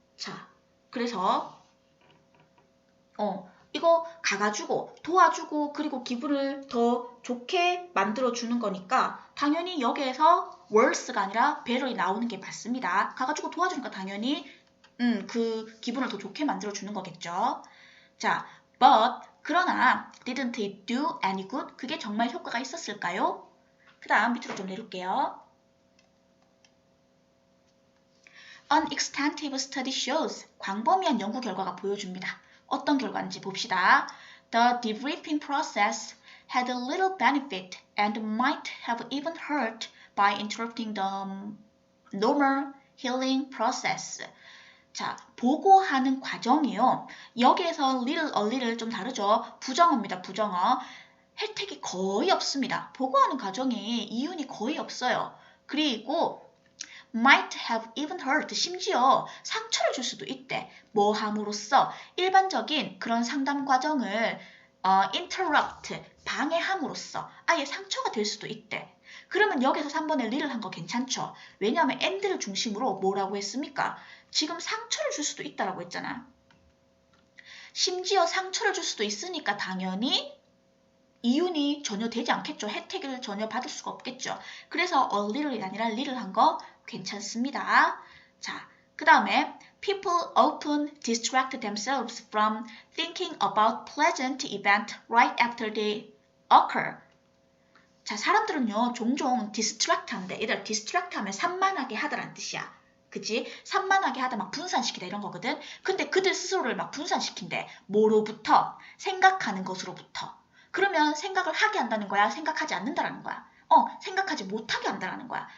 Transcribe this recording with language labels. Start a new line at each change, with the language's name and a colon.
Korean: 자, 그래서 이거 가가지고 도와주고 그리고 기분을 더 좋게 만들어주는 거니까 당연히 여기에서 worse가 아니라 better이 나오는 게 맞습니다. 가가지고 도와주니까 당연히 그 기분을 더 좋게 만들어주는 거겠죠.
English: 자, but
Korean: 그러나
English: didn't it do any good?
Korean: 그게 정말 효과가 있었을까요? 그 다음 밑으로 좀 내릴게요.
English: An extensive study shows
Korean: 광범위한 연구 결과가 보여줍니다. 어떤 결과인지 봅시다.
English: The debriefing process had a little benefit and might have even hurt by interrupting the normal healing process.
Korean: 자, 보고하는 과정이요. 여기에서 little, a little 좀 다르죠. 부정어입니다. 부정어. 혜택이 거의 없습니다. 보고하는 과정에 이윤이 거의 없어요. 그리고
English: might have even hurt,
Korean: 심지어 상처를 줄 수도 있대. 뭐 함으로써 일반적인 그런 상담 과정을 interrupt, 방해함으로써 아예 상처가 될 수도 있대. 그러면 여기서 3번에 little 한 거 괜찮죠? 왜냐하면 and를 중심으로 뭐라고 했습니까? 지금 상처를 줄 수도 있다라고 했잖아. 심지어 상처를 줄 수도 있으니까 당연히 이윤이 전혀 되지 않겠죠. 혜택을 전혀 받을 수가 없겠죠. 그래서 a little이 아니라 little 한 거 괜찮습니다.
English: 자,
Korean: 그 다음에
English: people often distract themselves from thinking about pleasant event right after they occur.
Korean: 자, 사람들은요 종종 distract 한대. 얘들아, distract 하면 산만하게 하다라는 뜻이야. 그치? 산만하게 하다 막 분산시키다 이런 거거든. 근데 그들 스스로를 막 분산시킨대. 뭐로부터? 생각하는 것으로부터. 그러면 생각을 하게 한다는 거야? 생각하지 않는다라는 거야? 생각하지 못하게 한다라는 거야.